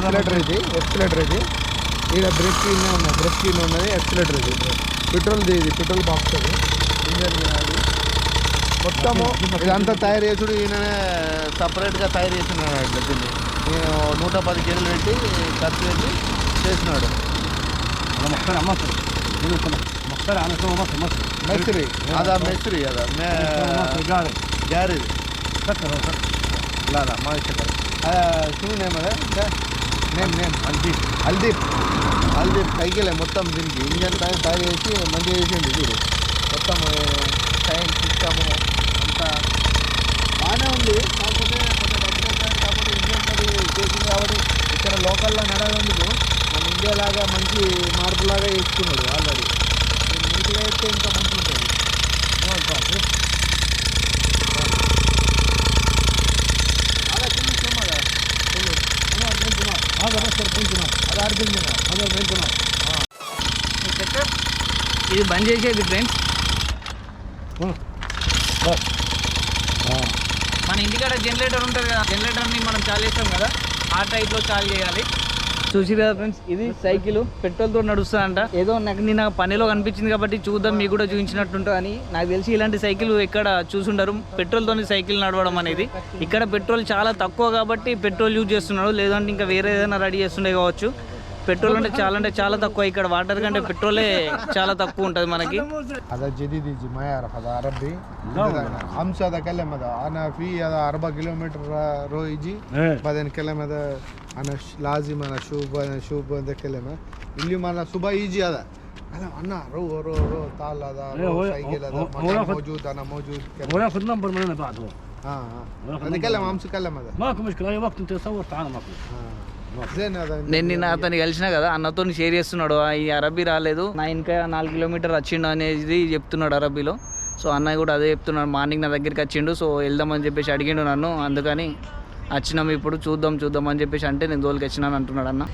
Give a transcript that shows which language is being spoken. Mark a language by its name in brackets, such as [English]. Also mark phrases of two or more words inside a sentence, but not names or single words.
[Telugu] ఎక్సిలేటర్ ఇది ఇక్కడ బ్రేక్ క్లీన్ ఉన్నది ఎక్సిలేటర్ ఇది. పెట్రోల్ది ఇది పెట్రోల్ బాక్స్ అది. ఇంజన్ అది మొత్తము ఇదంతా తయారు చేసుడు ఈయననే సపరేట్గా తయారు చేసినాడు అట్లా. దీన్ని నేను 110 కేజీలు పెట్టి ఖర్చు పెట్టి చేసినాడు. [Arabic] مصري مصري هذا مصري هذا జారీ سكر لا ما يشكل شنو [Telugu] నేమ్ అదే నేమ్ హల్దీప్ సైకిల్ మొత్తం దీనికి ఇంజన్ టైర్ వేసి మంచిగా వేసింది చూడు మొత్తం టైం సిస్టము అంతా బాగానే ఉంది కాకపోతే కొంచెం కాకపోతే ఇండియన్ చేసింది కాబట్టి ఇక్కడ లోకల్లో నడవడానికి మన ఇండియా లాగా మంచి మార్పులాగా వేసుకున్నాడు ఆల్రెడీ నీట్గా వేస్తే ఇంకా మంచిగా ఉంటుంది అలా చూపిస్తాం కదా [Arabic] هذا بس البنجنة [Telugu] అది అర్జున్ [Arabic] هذا البنجنة [Telugu] ఇది బంద్ చేసేది ఫ్రెండ్స్. [Arabic] بس [Telugu] మన ఇంటికాడ జనరేటర్ ఉంటుంది కదా, జనరేటర్ని మనం చాలు చేస్తాం కదా, ఆ టైప్లో చాలు చేయాలి. చూసి కదా ఫ్రెండ్స్, ఇది సైకిల్ పెట్రోల్తో నడుస్తుందంట. ఏదో నాకు నిన్న పనిలో కనిపించింది కాబట్టి చూద్దాం, మీకు కూడా చూపించినట్టుంటుంది అని. నాకు తెలిసి ఇలాంటి సైకిల్ ఎక్కడ చూసుంటారు, పెట్రోల్తో సైకిల్ నడవడం అనేది. ఇక్కడ పెట్రోల్ చాలా తక్కువ కాబట్టి పెట్రోల్ యూజ్ చేస్తున్నాడు, లేదంటే ఇంకా వేరే ఏదైనా రెడీ చేస్తుండే కావచ్చు. పెట్రోల్ అంటే చాలా తక్కువ ఇక్కడ, వాటర్ కంటే పెట్రోలే చాలా తక్కువ ఉంటుంది మనకి. [Arabic] هذا جديد يجي ما يعرف هذا عربي امس هذا كلم هذا انا في هذا 4 كيلومتر رو يجي بعدين كلم هذا انا لازم انا شوف هذا كلمه اللي ما انا صبح يجي هذا انا رو تعال هذا سايكل هذا موجود انا موجود هو ياخذ نمبر من هنا بعد هو هذا كلم امس كلم هذا ماكو مشكلة أي وقت أنت تصور تعال ماكو زين هذا [Telugu] నేను నిన్న అతన్ని కలిసిన కదా, అన్నతో షేర్ చేస్తున్నాడు. ఈ అరబీ రాలేదు, నా ఇంకా 4 కిలోమీటర్ వచ్చిండు అనేది చెప్తున్నాడు అరబీలో. సో అన్నయ్య కూడా అదే చెప్తున్నాడు, మార్నింగ్ నా దగ్గరికి వచ్చిండు, సో వెళ్దామని చెప్పేసి అడిగిండు నన్ను. అందుకని వచ్చినాము, ఇప్పుడు చూద్దాం అని చెప్పేసి అంటే నేను దోలికి వచ్చినాను అంటున్నాడు అన్న.